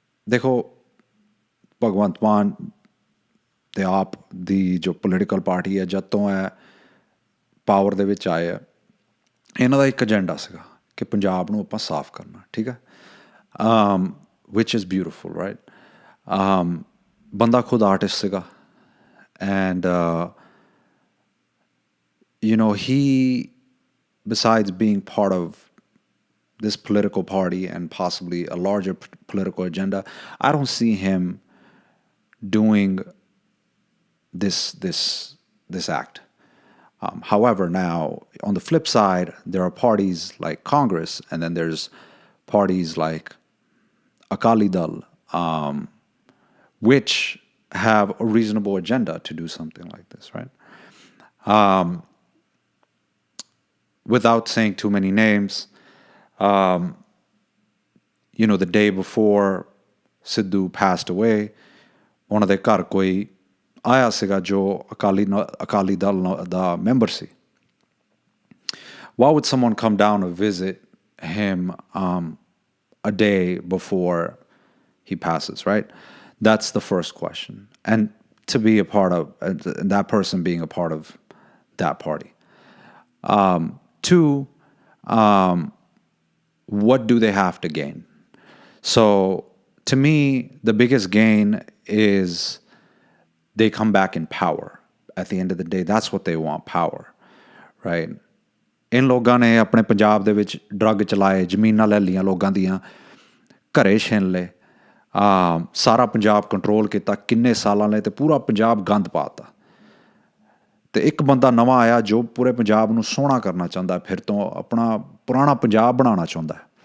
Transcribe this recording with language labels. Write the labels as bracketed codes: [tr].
[pa] ਦੇਖੋ ਭਗਵੰਤ ਮਾਨ ਤੇ ਆਪ ਦੀ ਜੋ ਪੋਲੀਟੀਕਲ ਪਾਰਟੀ ਹੈ ਜਦ ਤੋਂ ਹੈ ਪਾਵਰ ਦੇ ਵਿੱਚ ਆਏ ਆ, ਇਹਨਾਂ ਦਾ ਇੱਕ ਏਜੰਡਾ ਸੀਗਾ ਕਿ ਪੰਜਾਬ ਨੂੰ ਆਪਾਂ ਸਾਫ਼ ਕਰਨਾ, ਠੀਕ ਹੈ, [en] which is beautiful, right? [pa] ਬੰਦਾ ਖੁਦ ਆਰਟਿਸਟ ਸੀਗਾ [en] and he, besides being part of this political party and possibly a larger political agenda, I don't see him doing this act. However, now on the flip side, there are parties like Congress, and then there's parties like Akali Dal, which have a reasonable agenda to do something like this, right? Without saying too many names, the day before Sidhu passed away, [pa] ਉਹਨਾਂ ਦੇ ਘਰ ਕੋਈ ਆਇਆ ਸੀਗਾ ਜੋ ਅਕਾਲੀ ਦਲ ਦਾ member ਸੀ. [en] Why would someone come down to visit him a day before he passes, right? That's the first question. And to be a part of, that person being a part of that party. Two, what do they have to gain? So to me, the biggest gain is they come back in power. At the end of the day, that's what they want, power, right? [pa] इन लोगों ने अपने पंजाब दे which drug चलाए, ਜ਼ਮੀਨਾਂ ਲੈ ਲਈਆਂ ਲੋਕਾਂ ਦੀਆਂ, ਘਰੇ ਛਿਨ ਲਏ, ਸਾਰਾ ਪੰਜਾਬ ਕੰਟਰੋਲ ਕੀਤਾ ਕਿੰਨੇ ਸਾਲਾਂ ਲਈ ਤੇ ਪੂਰਾ ਪੰਜਾਬ ਗੰਦ ਪਾਤਾ। ਤੇ ਇੱਕ ਬੰਦਾ ਨਵਾਂ ਆਇਆ ਜੋ ਪੂਰੇ ਪੰਜਾਬ ਨੂੰ ਸੋਹਣਾ ਕਰਨਾ ਚਾਹੁੰਦਾ, ਫਿਰ ਤੋਂ ਆਪਣਾ ਪੁਰਾਣਾ ਪੰਜਾਬ ਬਣਾਉਣਾ ਚਾਹੁੰਦਾ।